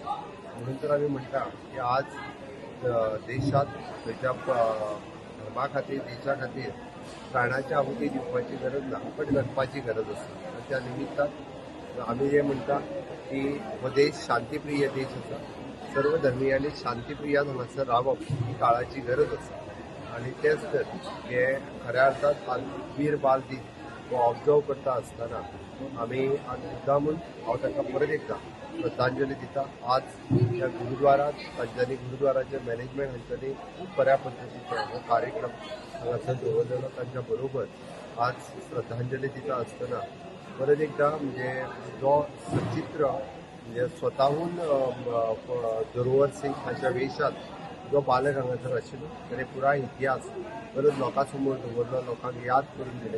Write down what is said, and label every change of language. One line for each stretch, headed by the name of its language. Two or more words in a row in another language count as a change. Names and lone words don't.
Konkani: म्हणून तर आमी म्हणटा की आज देशात खंयच्या धर्मा खातीर, देशा खातीर प्राणाची आहुती दिवपाची गरज ना, पण करपाची गरज आसा. त्या निमित्तान आमी जे म्हणटा की हो देश शांतीप्रिय देश आसा. सर्व धर्मियांनी शांतीप्रियान हांगासर रावप ही काळाची गरज आसा. आणि तेच तर हे खऱ्या अर्थात आज वीर बाल दिन वो ऑब्जर्व करता आसतना आमी मुद्दामून हांव ताका परत एकदा श्रद्धांजली दिता. आज ह्या गुरुद्वारात तांच्यांनी गुरुद्वाराचे मॅनेजमेंट हांच्यांनी खूब बऱ्या पद्दतीचो हो कार्यक्रम हांगासर दवरलेलो. तांच्या बरोबर आज श्रद्धांजली दिता आसतना परत एकदा म्हणजे जो सचित्र म्हणजे स्वताहून जोरवर सिंग हांच्या वेशात जो बालक हांगासर आशिल्लो ताणें पुराय इतिहास परत लोकां समोर दवरलो, लोकांक याद करून दिले.